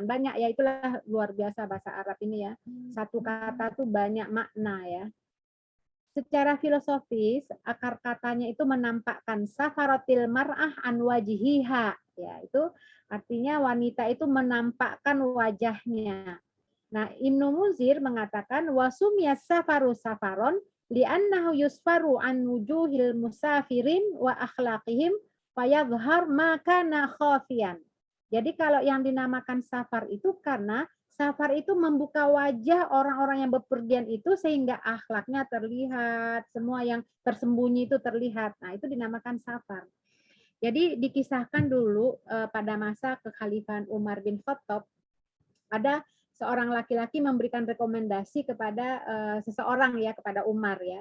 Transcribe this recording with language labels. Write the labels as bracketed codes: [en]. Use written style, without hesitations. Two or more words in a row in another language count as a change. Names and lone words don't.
[id] Banyak ya, itulah luar biasa bahasa Arab ini ya. Satu kata tuh banyak makna ya. Secara filosofis, akar katanya itu menampakkan [ar] سفرت المرأة عن وجهها. [id] Ya, itu artinya wanita itu menampakkan wajahnya. Nah, Ibnu Munzir mengatakan [ar] وسمي السفر سفرا لأنه يسفر عن وجوه المسافرين وأخلاقهم فيظهر ما كان خافيا. [id] Jadi kalau yang dinamakan safar itu karena safar itu membuka wajah orang-orang yang bepergian itu sehingga akhlaknya terlihat, semua yang tersembunyi itu terlihat. Nah, itu dinamakan safar. Jadi dikisahkan dulu pada masa kekhalifahan Umar bin Khattab, ada seorang laki-laki memberikan rekomendasi kepada seseorang ya, kepada Umar ya.